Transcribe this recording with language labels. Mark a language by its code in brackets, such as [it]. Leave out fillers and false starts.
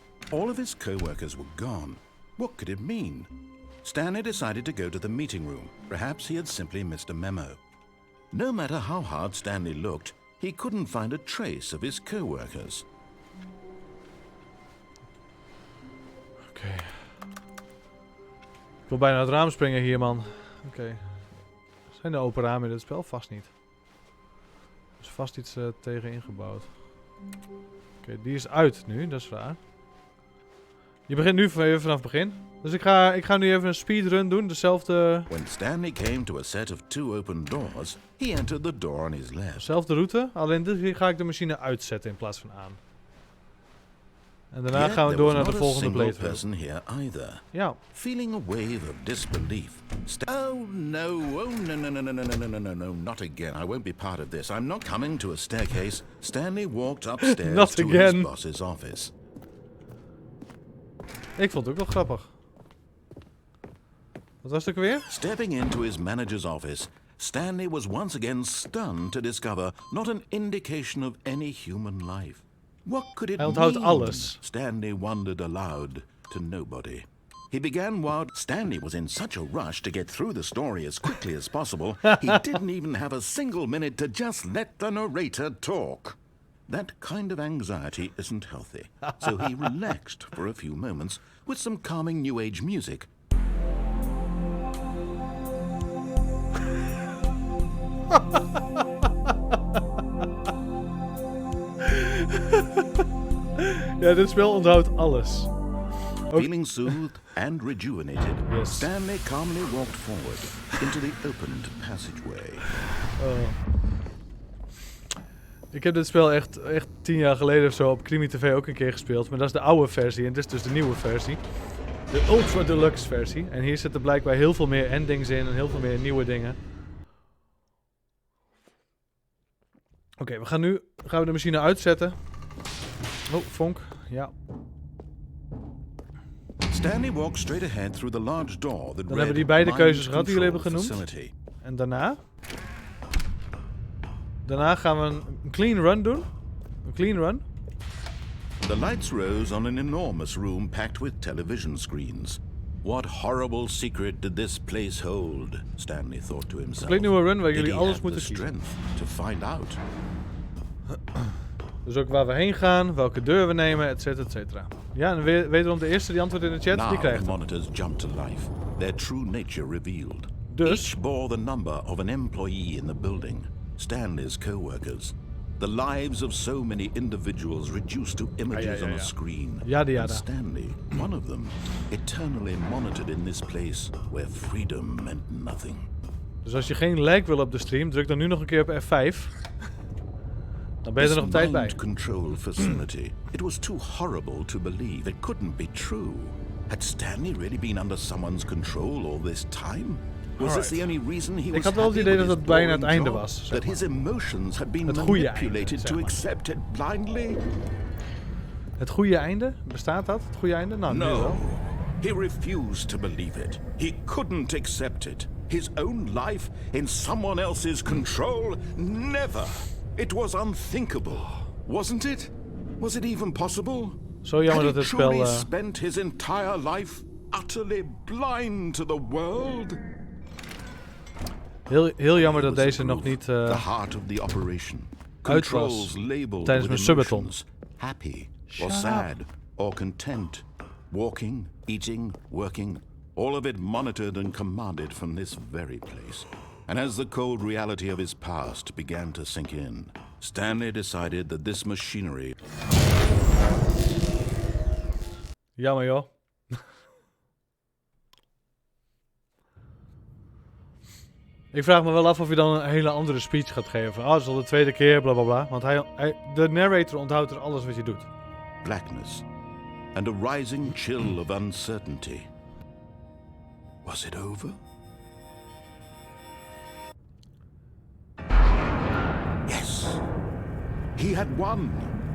[en] All of his co-workers were gone. What could it mean? Stanley decided to go to the meeting room. Perhaps he had simply missed a memo. No matter how hard Stanley looked, he couldn't find a trace of his co-workers. [nl] Oké. Ik wil bijna uit het raam springen hier, man. Oké. Zijn er open ramen in dit spel? Vast niet. Er is vast iets tegen ingebouwd. Oké, die is uit nu, dat is raar. Je begint nu vanaf het begin. Dus ik ga nu even een speedrun doen, dezelfde... [en] When Stanley came to a set of 2 open doors, he entered the door on his left. [nl] Dezelfde route, alleen dit keer ga ik de machine uitzetten in plaats van aan. En daarna gaan we door naar de volgende playthrough. Ja. [en] Feeling a wave of disbelief. Oh no, no, not again. I won't be part of this. I'm not coming to a staircase. Stanley walked upstairs to his boss's office. [nl] Ik vond het ook wel grappig. Wat was het ook weer? [en] Stepping into his manager's office, Stanley was once again stunned to discover not an indication of any human life. What could it mean? [nl] Alles. [en] Stanley wondered aloud to nobody. He began while Stanley was in such a rush to get through the story as quickly as possible, he didn't even have a single minute to just let the narrator talk. That kind of anxiety isn't healthy, so he relaxed for a few moments with some calming New Age music. [nl] Ja, dit spel onthoudt alles. [en] Feeling soothed and rejuvenated, yes. Stanley calmly walked forward into the opened passageway. [nl] Ik heb dit spel echt 10 jaar geleden of zo op CrimiTV ook een keer gespeeld. Maar dat is de oude versie en dit is dus de nieuwe versie. De Ultra Deluxe versie. En hier zitten blijkbaar heel veel meer endings in en heel veel meer nieuwe dingen. Oké, we gaan de machine uitzetten. Oh, vonk. Ja. [en] Stanley walked straight ahead through the large door that [nl] Dan hebben we die beide keuzes gehad die jullie hebben genoemd. En daarna gaan we een clean run doen. Een clean run. [en] The lights rose on an enormous room packed with television screens. What horrible secret did this place hold? Stanley thought to himself. [nl] Een nieuwe run waar jullie alles moeten kiezen. [en] Strength to find out. [nl] Dus ook waar we heen gaan, welke deur we nemen, et cetera. Ja, en wederom de eerste die antwoordt in de chat, die krijgt [en] the monitors jumped to life, their true nature revealed. [nl] Dus [en] each bore the number of an employee in the building, Stanley's co-workers. The lives of so many individuals reduced to images on a screen. And Stanley, one of them, eternally monitored in this place where freedom meant nothing. [nl] Dus als je geen lag wil op de stream, druk dan nu nog een keer op F5. Dan ben je er nog tijd bij. [en] Control facility. It was too horrible to believe. It couldn't be true. Had Stanley really been under someone's control all this time? Was this the only reason he was [nl] Ik had wel het idee dat het bijna het einde was. [en] That his emotions had been manipulated to accept it blindly? [nl] Het goede einde? Bestaat dat? Het goede einde? Nou, [en] no. He refused to believe it. He couldn't accept it. His own life in someone else's control? Never. It was unthinkable, wasn't it? Was it even possible? [nl] Zo jammer dat het spel... [en] Had he truly spent his entire life utterly blind to the world? [nl] Heel jammer dat deze nog niet [en] the heart of the operation. [nl] Uit was tijdens mijn subathon. [en] Happy or sad or content. Walking, eating, working. All of it monitored and commanded from this very place. And as the cold reality of his past began to sink in, Stanley decided that this machinery... [nl] Jammer joh. Ik vraag me wel af of hij dan een hele andere speech gaat geven. Oh, dat is al de tweede keer, bla bla bla. Want de narrator onthoudt er alles wat je doet. [en] Blackness and a rising chill of uncertainty. Was it over? Yes. He had won.